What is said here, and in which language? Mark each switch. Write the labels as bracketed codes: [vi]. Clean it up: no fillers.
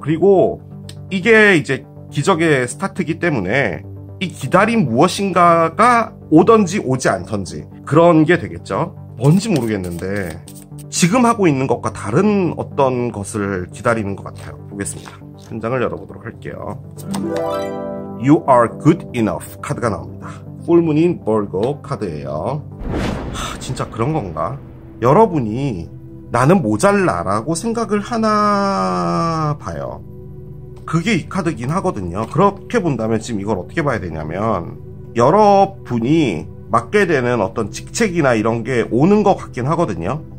[ko] 그리고 이게 이제 기적의 스타트이기 때문에 이 기다림 무엇인가가 오던지 오지 않던지 그런 게 되겠죠. 뭔지 모르겠는데 지금 하고 있는 것과 다른 어떤 것을 기다리는 것 같아요. 보겠습니다. 한 장을 열어보도록 할게요. [en] You are good enough [ko] 카드가 나옵니다. 풀문인 벌고 카드예요. 진짜 그런 건가? 여러분이 나는 모자라라고 생각을 하나 봐요. 그게 이 카드긴 하거든요. 그렇게 본다면 지금 이걸 어떻게 봐야 되냐면, 여러분이 맡게 되는 어떤 직책이나 이런 게 오는 것 같긴 하거든요.